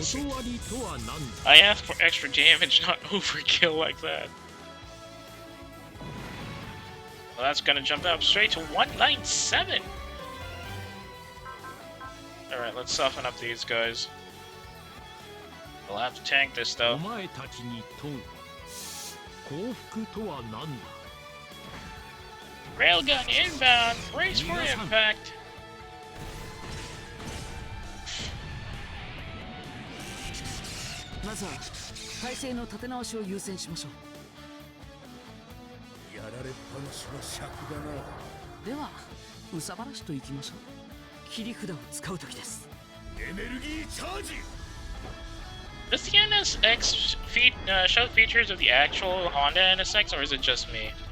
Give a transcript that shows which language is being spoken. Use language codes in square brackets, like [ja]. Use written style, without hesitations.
[ja] 断りとは何だ [en] I asked for extra damage, not overkill like that. Well, that's gonna jump up straight to 197. Alright, let's soften up these guys. We'll have to tank this [ja] お [en] though. [ja] 前たちに問う幸福とは何だ [en] Railgun inbound! Brace for impact! [ja] まずは体勢の立て直しを優先しましょう。やられっぱなしは尺だな。では憂さ晴らしといきましょう。切り札を使う時です。エネルギーチャージ。 [en] Does the NSX show features of the actual Honda NSX, or is it just me?